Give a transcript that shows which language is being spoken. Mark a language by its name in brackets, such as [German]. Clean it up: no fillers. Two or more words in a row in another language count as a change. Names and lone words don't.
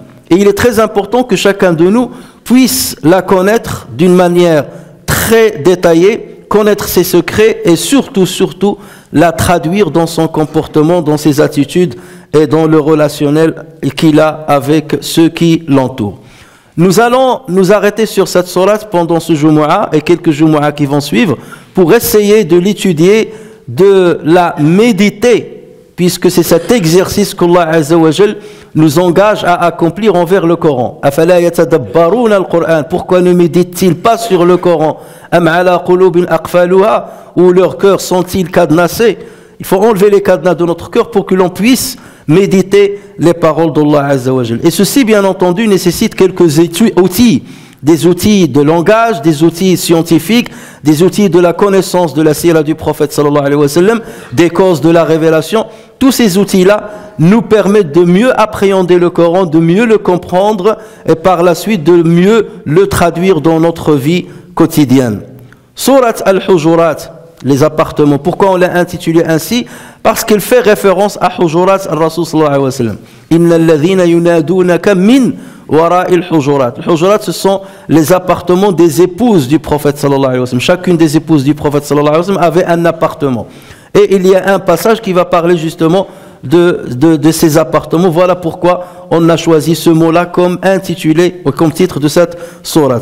[French] Et il est très important que chacun de nous puisse la connaître d'une manière très détaillée, connaître ses secrets et surtout la traduire dans son comportement, dans ses attitudes et dans le relationnel qu'il a avec ceux qui l'entourent. Nous allons nous arrêter sur cette sourate pendant ce Jumu'ah et quelques Jumu'ah qui vont suivre pour essayer de l'étudier, de la méditer, puisque c'est cet exercice qu'Allah [Arabic] عز وجل [French] nous engage à accomplir envers le Coran. [Arabic] أفلا يتدبرون القرآن. [French] Pourquoi ne méditent-ils pas sur le Coran? [Arabic] أم على قلوب أقفالها, [French] où leurs cœurs sont-ils cadenassés? Il faut enlever les cadenas de notre cœur pour que l'on puisse méditer les paroles d'Allah [Arabic] عز وجل. [French] Et ceci, bien entendu, nécessite quelques outils, des outils de langage, des outils scientifiques, des outils de la connaissance de la sira du prophète [Arabic] صلى الله عليه وسلم, [French] des causes de la révélation. Tous ces outils-là nous permettent de mieux appréhender le Coran, de mieux le comprendre et par la suite de mieux le traduire dans notre vie quotidienne. Surat al-Hujurat, les appartements. Pourquoi on l'a intitulé ainsi? Parce qu'il fait référence à [Arabic] حجرات الرسول صلى الله عليه وسلم. إن الذين ينادونك من وراء الحجرات. [French] Les Hujurat, ce sont les appartements des épouses du prophète [Arabic] صلى الله عليه وسلم. [French] Chacune des épouses du prophète [Arabic] صلى الله عليه وسلم [French] avait un appartement. Et il y a un passage qui va parler justement de ces appartements. Voilà pourquoi on a choisi ce mot-là comme intitulé, ou comme titre de cette sourate.